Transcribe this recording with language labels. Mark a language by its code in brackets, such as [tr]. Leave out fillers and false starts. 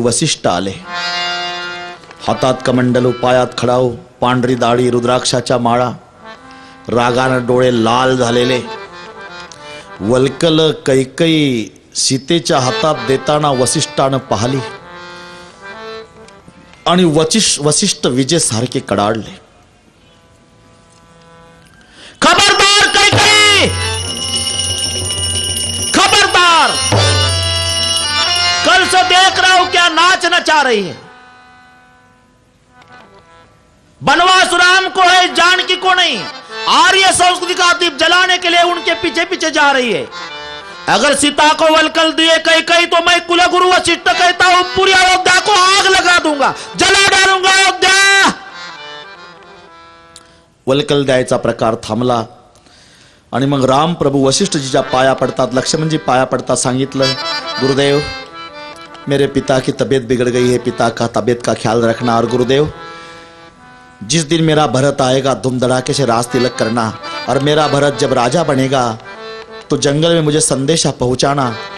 [mr] वसिष्ठ आले, हातात कमंडलू, पायात खडाऊ, पांढरी दाढी, रुद्राक्षाच्या माळा, रागानं डोळे लाल झालेले. वल्कल कैकेयी सीतेच्या हातात देताना वसिष्ठानं पाहिली आणि वसिष्ठ विजेसारखे कडाडले. [hi] खबरदार कैकेयी, खबरदार, कल से देख रहा हूं क्या नाच नचा रही है. बनवास राम को है, जानकी को नहीं. आर्य संस्कृति का दीप जलाने के लिए उनके पीछे पीछे जा रही है. अगर सीता को वल्कल दिए कैकेयी तो मैं कुलगुरु वशिष्ठ कहता हूं पूरी अयोध्या को आग लगा दूंगा, जला डालूंगा अयोध्या. [mr] वल्कल द्यायचा प्रकार थांबला आणि मग राम प्रभू वशिष्ठजीच्या पाया पडतात. लक्ष्मणजी पाया पडतात. सांगितलं, [hi] गुरुदेव मेरे पिता की तबीयत बिगड़ गई है, पिता का तबीयत का ख्याल रखना. और गुरुदेव जिस दिन मेरा भरत आएगा धूम धड़ाके से राज तिलक करना, और मेरा भरत जब राजा बनेगा तो जंगल में मुझे संदेशा पहुंचाना.